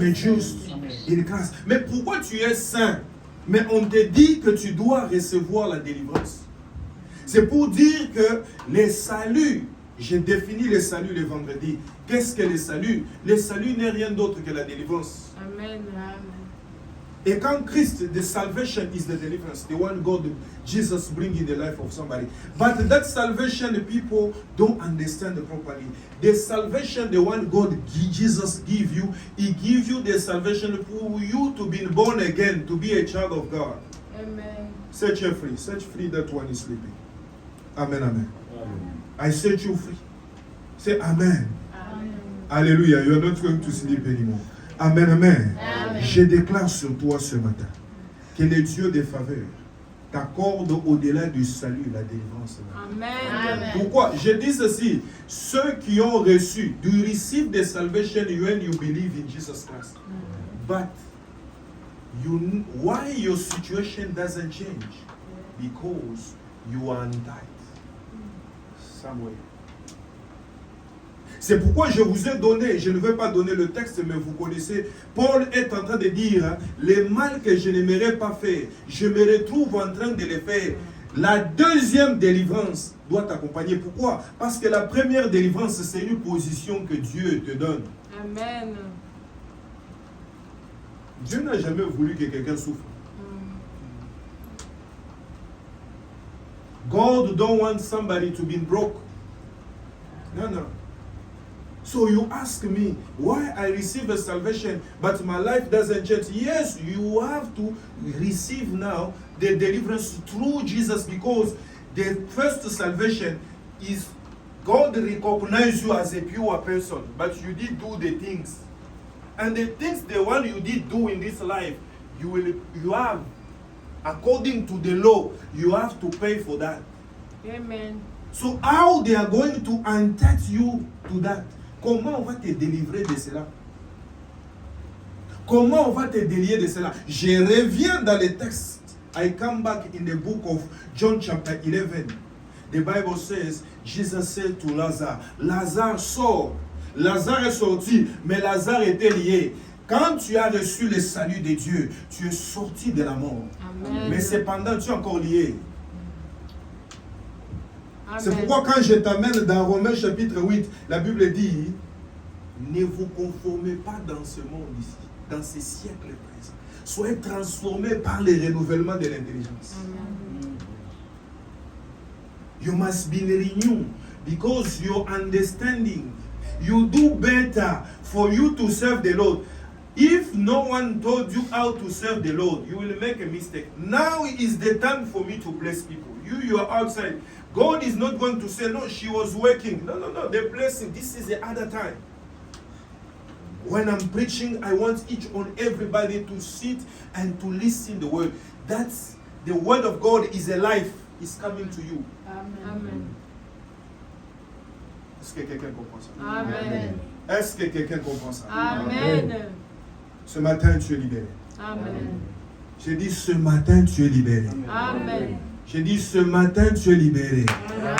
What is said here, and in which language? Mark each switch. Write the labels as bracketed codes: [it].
[fr] Amen, juste. Une grâce. Mais pourquoi tu es saint? Mais on te dit que tu dois recevoir la délivrance. C'est pour dire que les saluts, j'ai défini le salut le vendredi. Qu'est-ce que le salut? Le salut n'est rien d'autre que la délivrance. Amen. Et quand [en] Christ, the salvation is the deliverance, the one God, Jesus bring in the life of somebody. But that salvation, the people don't understand properly. The salvation, the one God, Jesus give you, He gives you the salvation for you to be born again, to be a child of God. Amen. Set you free. Set free that one is sleeping. Amen, amen. I set you free. Say amen. Amen. Hallelujah. You are not going to sleep anymore. Amen, amen. Amen. [fr] Je déclare sur toi ce matin que le Dieu des faveurs t'accorde au-delà du salut la délivrance. Amen. Pourquoi? Je dis ceci. Ceux qui ont reçu, [en] you receive the salvation when you believe in Jesus Christ. But why your situation doesn't change? Because you are untied somewhere. [fr] C'est pourquoi je vous ai donné, je ne vais pas donner le texte, mais vous connaissez, Paul est en train de dire, les mal que je n'aimerais pas faire, je me retrouve en train de les faire. La deuxième délivrance doit t'accompagner. Pourquoi? Parce que la première délivrance, c'est une position que Dieu te donne. Amen. Dieu n'a jamais voulu que quelqu'un souffre. [en] God don't want somebody to be broke. No, no. So you ask me why I receive a salvation but my life doesn't change. Yes, you have to receive now the deliverance through Jesus, because the first salvation is God recognize you as a pure person, but you did do the things. And the things, the one you did do in this life, you have, according to the law, you have to pay for that. Amen. So how they are going to entitle you to that? [fr] Comment on va te délivrer de cela? Comment on va te délivrer de cela? Je reviens dans le texte. [en] I come back in the book of John chapter 11. The Bible says, Jesus said to Lazarus, Lazarus, [fr] sort. Lazare est sorti, mais Lazare était lié. Quand tu as reçu le salut de Dieu, tu es sorti de la mort. Amen. Mais cependant, tu es encore lié. Amen. C'est pourquoi quand je t'amène dans Romains chapitre 8, la Bible dit, ne vous conformez pas dans ce monde ici, dans ces siècles présents. Soyez transformés par le renouvellement de l'intelligence. Amen. [en] You must be renewed because your understanding, you do better for you to serve the Lord. If no one told you how to serve the Lord, you will make a mistake. Now is the time for me to bless people. You are outside. God is not going to say, no, she was working. No, the blessing. This is the other time. When I'm preaching, I want each and everybody to sit and to listen the word. That's the word of God is a life. It's coming to you. Amen. [fr] Est-ce que quelqu'un comprend ça? Amen. Est-ce que quelqu'un comprend ça? Amen. Ce matin, tu es libéré. Amen. J'ai dit, ce matin, tu es libéré. Amen. J'ai dit, ce matin, tu es libéré. Amen.